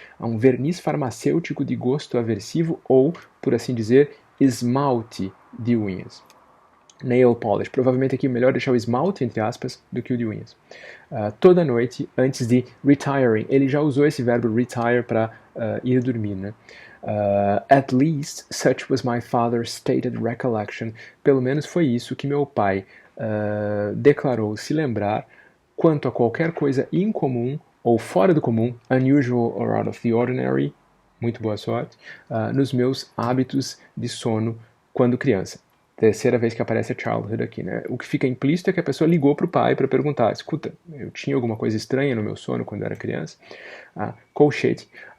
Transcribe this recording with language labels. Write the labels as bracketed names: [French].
[Portuguese] Um verniz farmacêutico de gosto aversivo ou, por assim dizer, esmalte de unhas. [English] Nail polish. [Portuguese] Provavelmente aqui é melhor deixar o esmalte, entre aspas, do que o de unhas. Toda noite, antes de retiring, ele já usou esse verbo retire para ir dormir, né? [English] At least, such was my father's stated recollection. [Portuguese] Pelo menos foi isso que meu pai declarou se lembrar quanto a qualquer coisa incomum ou fora do comum, [English] unusual or out of the ordinary, [Portuguese] muito boa sorte, nos meus hábitos de sono quando criança. Terceira vez que aparece a childhood aqui, né? O que fica implícito é que a pessoa ligou para o pai para perguntar, escuta, eu tinha alguma coisa estranha no meu sono quando era criança? Colchete.